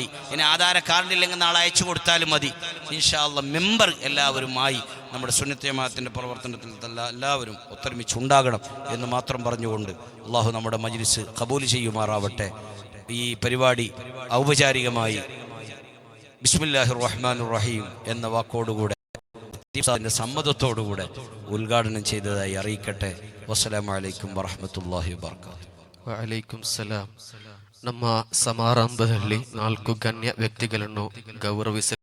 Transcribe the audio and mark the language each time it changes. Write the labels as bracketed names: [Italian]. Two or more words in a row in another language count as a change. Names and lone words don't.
[Malayalam] ഇനി ആധാര കാർഡില്ലെങ്കിൽ നാളെ അയച്ചു കൊടുത്താലും മതി. [Arabic] إن شاء الله [Malayalam] മെമ്പർ എല്ലാവരും ആയി നമ്മുടെ സുന്നത്ത് ജമാഅത്തിൻ്റെ പ്രവർത്തനത്തിൽ എല്ലാവരും ഒത്തൊരുമിച്ചുണ്ടാകണം എന്ന് മാത്രം പറഞ്ഞുകൊണ്ട് അള്ളാഹു നമ്മുടെ മജ്ലിസ് ഖബൂൽ ചെയ്യുമാറാവട്ടെ. ഈ പരിപാടി ഔപചാരികമായി [Arabic] بسم الله الرحمن الرحيم [Malayalam] എന്ന വാക്കോടുകൂടെ സമ്മതത്തോടുകൂടെ ഉദ്ഘാടനം ചെയ്തതായി അറിയിക്കട്ടെ. [Arabic] والسلام عليكم ورحمة الله وبركاته. وعليكم السلام. [Kannada] ನಮ್ಮ ಸಮಾರಂಭದಲ್ಲಿ 4 ಗಣ್ಯ ವ್ಯಕ್ತಿಗಳನ್ನು ಗೌರವಿಸಿ